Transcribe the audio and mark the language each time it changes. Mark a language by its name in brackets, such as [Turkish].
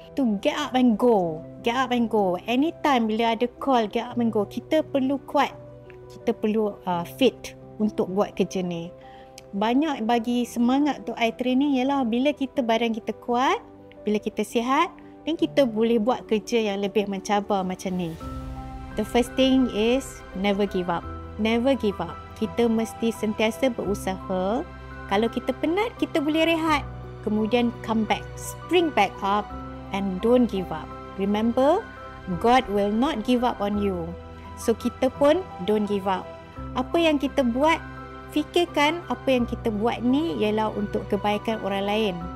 [English] To get up and go. Get up and go. Anytime [Malay] bila ada [English] call, get up and go. [Malay] Kita perlu kuat. Kita perlu fit untuk buat kerja ni. Banyak bagi semangat untuk I training ialah bila kita badan kita kuat, bila kita sihat, dan kita boleh buat kerja yang lebih mencabar macam ni. [English] The first thing is never give up. Never give up. [Malay] Kita mesti sentiasa berusaha. Kalau kita penat, kita boleh rehat. Kemudian [English] come back. Spring back up and don't give up. Remember, God will not give up on you. So [Malay] kita pun [English] don't give up. [Malay] Apa yang kita buat, fikirkan apa yang kita buat ni ialah untuk kebaikan orang lain.